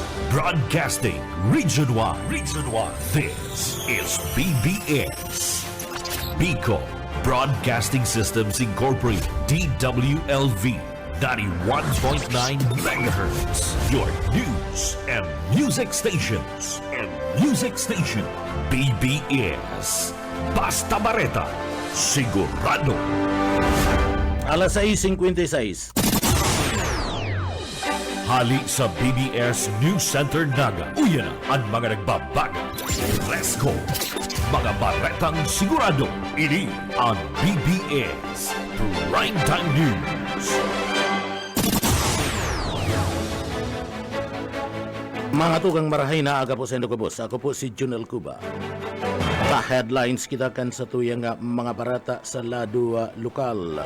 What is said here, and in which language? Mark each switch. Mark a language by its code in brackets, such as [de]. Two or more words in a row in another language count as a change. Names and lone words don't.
[en] Broadcasting Region 1. Region 1. This is BBS. Bicol Broadcasting Systems Incorporated. DWLV. 91.9 MHz. Your news and music stations. [bik] BBS. Basta Bareta. Sigurado. Alas 6:56. Hali sa BBS News Center Naga. Uyan na ang mga nagbabaga. [en] Let's go! [bik] Mga baretang sigurado. Ini ang BBS Primetime News. Mga tugang marahay na aga po sa Indokabos. Ako po si Junel Cuba. Sa headlines kita kan sa tuyang mga barata sa lado lokal.